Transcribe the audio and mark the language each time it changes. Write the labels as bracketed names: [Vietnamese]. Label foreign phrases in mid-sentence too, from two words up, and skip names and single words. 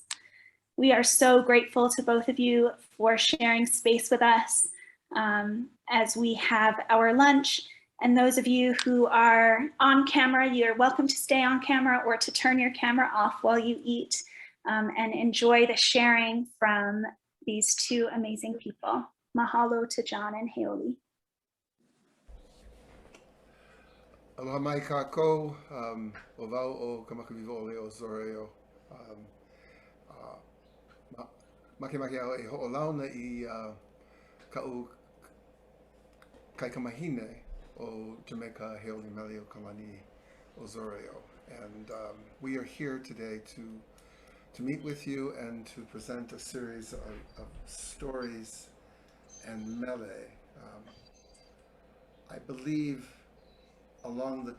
[English] We are so grateful to both of you for sharing space with us as we have our lunch. And those of you who are on camera, you're welcome to stay on camera or to turn your camera off while you eat and enjoy the sharing from these two amazing people. Mahalo to John and Heoli. [Hawaiian] Aloha mai kākou, o wau o Kamakaviva Ole Osorio. Makemake au e ho'olauna I ka'u kaikamahine o Jamaica Heoli Mele Kalani Osorio. [English] And we are here today to meet with you and to present a series of stories and mele. I believe along the